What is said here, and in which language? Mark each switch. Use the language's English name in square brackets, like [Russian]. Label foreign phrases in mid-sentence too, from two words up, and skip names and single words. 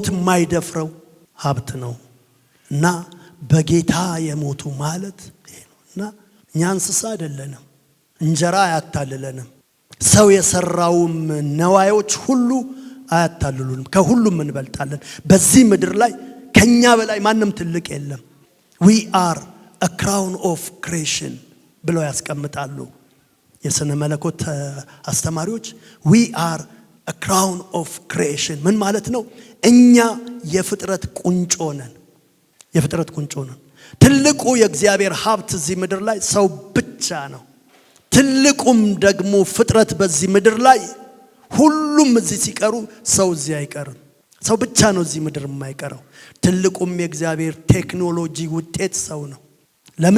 [Amharic] የማይደፍረው ሀብት ነው። እና በጌታ የሞቱ ማለት ይሄ ነው። እና እኛ እንስሳ አይደለንም፣ እንጀራ አያታልለንም፣ ሰው የሰራውም ነዋዮች ሁሉ አያታልሉንም። ከሁሉም እንበልጣለን። በዚህ ምድር ላይ ከኛ በላይ ማንም ትልቅ የለም። [English] we are a crown of creation [Amharic] ብለው ያስቀምጣሉ የሥነ መለኮት አስተማሪዎች። [English] we are a crown of creation [Amharic] ምን ማለት ነው? እኛ የፍጥረት ቁንጮ ነን። የፍጥረት ቁንጮ ነን። ትልቁ የእግዚአብሔር ሀብት እዚህ ምድር ላይ ሰው ብቻ ነው። ትልቁም ደግሞ ፍጥረት በዚህ ምድር ላይ ሁሉም እዚህ ሲቀሩ ሰው እዚህ አይቀርም። ሰው ብቻ ነው እዚህ ምድር የማይቀረው። ትልቁም የእግዚአብሔር ቴክኖሎጂ ውጤት ሰው ነው። ለምን?